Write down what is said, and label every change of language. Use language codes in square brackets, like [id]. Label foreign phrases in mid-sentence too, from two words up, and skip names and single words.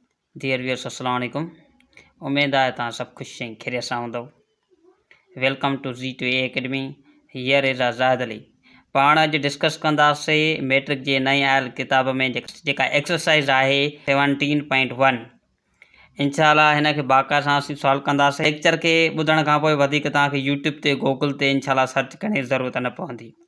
[en] dear viewers [ar] السلام عليكم. [sd] उम्मीद आहे तव्हां सभु ख़ुशि ऐं खैरियत सां हूंदव। [en] Welcome to Z2A Academy. Here is Azad Ali. [sd] पाण अॼु डिस्कस कंदासीं मैट्रिक जे नई आयल किताब में जेका एक्सरसाइज आहे 17.1। [ar] إن شاء الله [sd] हिन खे बाक़ाइदा सां असीं सॉल्व कंदासीं। लेक्चर खे ॿुधण खां पोइ वधीक तव्हांखे यूट्यूब ते गूगल ते [ar] إن شاء الله [sd] सर्च करण जी ज़रूरत न पवंदी।